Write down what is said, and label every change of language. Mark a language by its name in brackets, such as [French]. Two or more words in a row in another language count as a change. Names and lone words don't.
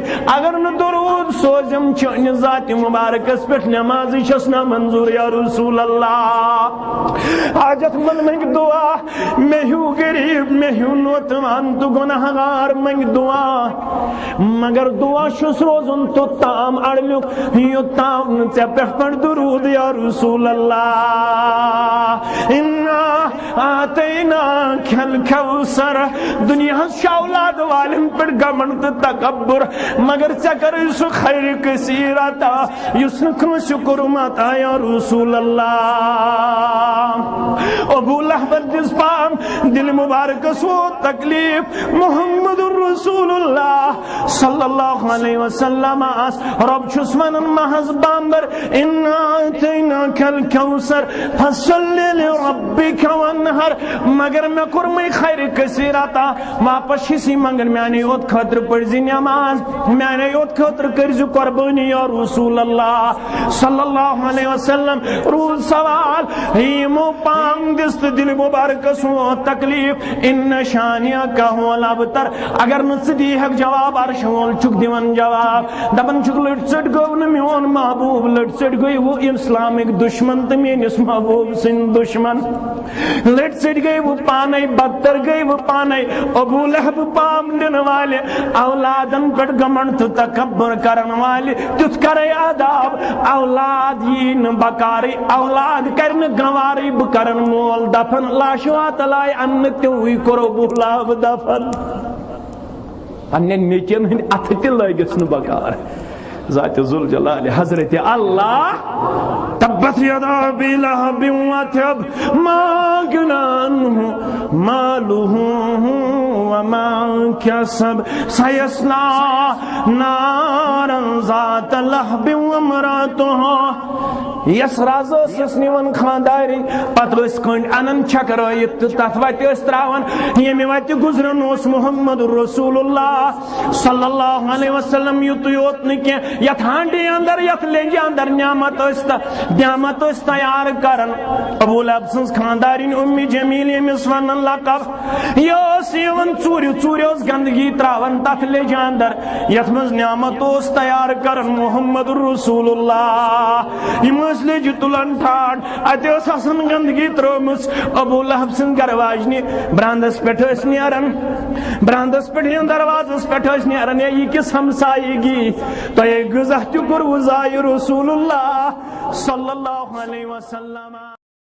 [Kashmiri] اگر نہ درود سوزم چانہ ذات مبارکس پہ نماز چھس نہ منظور [Arabic] یا رسول اللہ. [Kashmiri] حاجت من منگ دعا [Urdu] میں ہوں غریب میں ہوں نوتوان [Kashmiri] تو گناہگار منگ دعا مگر دعا چھس روزن تو تام اڑلیک یوتام ژے پٮ۪ٹھ پڑ درود [Arabic] یا رسول اللہ. انا آتیناک الکوثر. [Kashmiri] دنیاہس چھِ اولاد والٮ۪ن پٮ۪ٹھ گمنڈ تہٕ تکبر مگر ژےٚ کٔرٕے سُہ خیر کثیر عطا یُس نہٕ کٲنٛسہِ کوٚرُم عطا [Arabic] یا رسول اللہ. [Kashmiri] ابو لہبن دِژ پام دل مبارکس ووت تکلیف. [Arabic] محمد رسول اللہ صلی اللہ علیہ وسلم [Kashmiri] آس رب چھُس ونان محض بامبر [Arabic] انا آتیناک الکوثر فصل لربک وانحر. [Kashmiri] مگر مے کورمے خیر کثیر عطا. واپس چھسی منگن میانے یوت خاطر پڑزِ نماز میانے یوت خاطر کرزِ قربانی [Arabic] یا رسول اللہ صلی اللہ علیہ وسلم. [Kashmiri] روز سوال یمو پام دِژ تہٕ دل مبارکس ووت تکلیف. [Arabic] ان شانیک هو الابتر. [Kashmiri] اگر نہ ژٕ دیہکھ جواب عرش وول چھُکھ دِوان جواب دپان چھُکھ لٔٹۍ ژٔٹۍ گوٚو نہٕ میون محبوب. لٔٹۍ ژٔٹۍ گٔے وہ اسلامٕکۍ دشمن تہٕ میٲنِس محبوب سٕنٛدۍ دشمن. لٔٹۍ ژٔٹۍ گٔے وہ پانے بدتر گٔے وہ پانے. ابو لہب پام دِنہٕ والہِ اولادن پٮ۪ٹھ گمنڈ تہٕ تکبر کرن والہِ تیُتھ کرے عذاب. اولاد یی نہٕ بکارٕے اولاد کرِ نہٕ گنوارٕے بہٕ کرن مول دفن. لاشوا تلائے انہٕ تِموٕے کوٚر ابو لہب دفن. پننٮ۪ن نیچین ہٕنٛدۍ اتھٕ تہِ لٲگِس نہٕ بکار. [Arabic] ذات ذوالجلال حضرت اللہ تبت یدا ابی لہب وتب ما اغنی عنہ مالہ وما کسب سیصلی نارا ذات لہب وامرأتہ [Kashmiri] یس راز ٲسس نِوان خاندارین پتہٕ ٲسۍ کٔنڈۍ انان چھکرٲیِتھ تہٕ تتھ وتہِ ٲسۍ تراوان ییٚمہِ وتہِ گُزرن اوس [Arabic] محمد رسول اللہ صلی اللہ علیہ وسلم [Kashmiri] یُتُے یوت نہٕ کینٛہہ یتھ ہانڈی اندر یتھ لیٚنجہِ اندر نعمت ٲسۍ تیار کران ابو لہب سٕنٛز خاندارین اُمہِ جمیل ییٚمِس ونان لقب یہِ ٲس یِوان ژوٗرِ ژوٗرِ ٲس گندگی تراوان تتھ لیٚنجہِ اندر یتھ منٛز نعمت اوس تیار کران [Arabic] محمد رسول اللہ [Kashmiri] یِم ٲسۍ لیٚجہِ تُلان ٹھاٹھ اتہِ ٲس آسان گندگی ترٲومٕژ ابو لہب سٕنٛدِ گرٕ واجنہِ برانٛدس پٮ۪ٹھ ٲسۍ نیران برانٛدس پٮ۪ٹھ یا دروازس پٮ۪ٹھ ٲسۍ نیران ہے یہِ کِس ہمسایگی تۄہے غذا تہِ کوٚروٕ ضایہِ [Arabic] رسول اللہ صلی اللہ علیہ وسلم